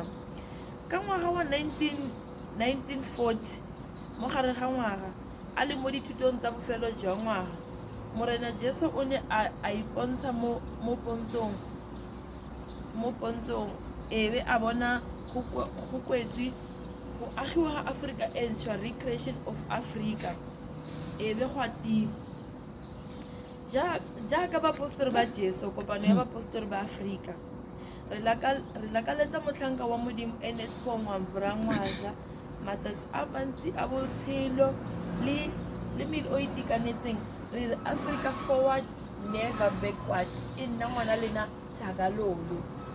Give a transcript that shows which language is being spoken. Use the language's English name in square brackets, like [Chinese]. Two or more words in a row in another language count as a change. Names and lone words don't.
[Tswana] Ka ngwaga wa 1940 mo gare ga ngwaga a le mo dithutong tsa bofelo jwa ngwaga, Morena Jesu o ne a ipontsha mo pontshong e be a bona go kwetswe go agiwa ga Africa entšhwa, [English] Recreation of Africa, [Tswana] e be go a tima jaaka bapostore ba Jesu, kopano ya bapostore ba Afrika. Re lakaletsa motlhanka wa modimo Paul Mamvura Mwazha matsatsi a mantsi a botshelo le mmele o itekanetseng. Re re [English] Africa forward, never backward. [Tswana] Ke nna ngwana lena Tshakalolo.